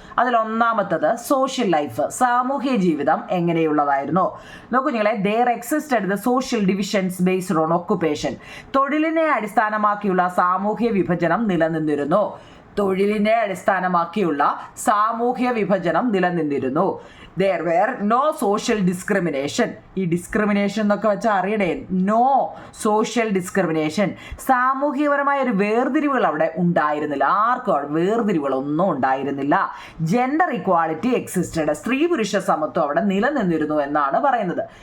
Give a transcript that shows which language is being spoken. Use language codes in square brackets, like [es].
[ml] അതിലൊന്നാമത്തത് social life, സാമൂഹിക ജീവിതം എങ്ങനെയുള്ളതായിരുന്നു? നോക്കൂ നിങ്ങളെ, [en] There existed the social divisions based on occupation. [ml] തൊഴിലിനെ അടിസ്ഥാനമാക്കിയുള്ള സാമൂഹിക വിഭജനം നിലനിന്നിരുന്നു. തൊഴിലിനെ അടിസ്ഥാനമാക്കിയുള്ള സാമൂഹ്യ വിഭജനം നിലനിന്നിരുന്നു. [en] there were no social discrimination. [ml] ഈ ഡിസ്ക്രിമിനേഷൻ എന്നൊക്കെ വെച്ചാൽ അറിയണേ, [en] No social discrimination. [ml] സാമൂഹികപരമായ ഒരു വേർതിരിവുകൾ അവിടെ ഉണ്ടായിരുന്നില്ല. ആർക്കും അവിടെ വേർതിരിവുകളൊന്നും ഉണ്ടായിരുന്നില്ല. [en] Gender equality existed. [ml] സ്ത്രീ പുരുഷ സമത്വം അവിടെ നിലനിന്നിരുന്നു എന്നാണ് പറയുന്നത്.